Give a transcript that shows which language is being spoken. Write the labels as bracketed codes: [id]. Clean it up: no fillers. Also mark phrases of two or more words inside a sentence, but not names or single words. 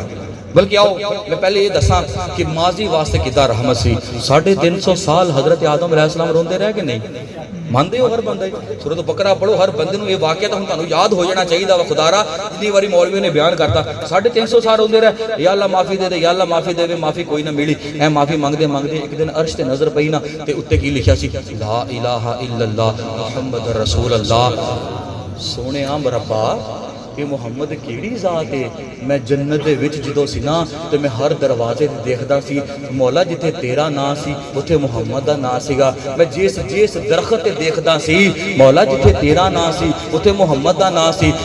[pa] بلکہ آؤ میں پہلے ایہہ دساں کہ ماضی واسطے کتنا رحمت سی. 350 سال حضرت آدم علیہ السلام روندے رہ کے نہیں مانتے ہو? ہر بندے سورت بقرہ پڑھو، ہر بندے نوں ایہہ واقعہ تو تہانوں یاد ہو جانا چاہیے وا. خدارا جتنی واری مولوی نے بیان کرتا 350 سال روندے رہے, یا اللہ معافی دے دے، یا اللہ معافی دے، معافی کوئی نہ ملی. اے معافی منگدے منگدے اک دن عرش تے نظر پئی نا تے اتے کی لکھیا سی [ar] لا إله إلا الله محمد رسول الله. [pa] سوہنے ربا کہ محمد کیہڑی ذات ہے. میں جنت دے وچ جدوں سی نا تے میں ہر دروازے تے ویکھدا سی مولا جتھے تیرا ناں سی اوتھے محمد دا ناں سیگا. میں جس جس درخت تے ویکھدا سی مولا جتھے تیرا ناں سی اوتھے محمد دا ناں سی.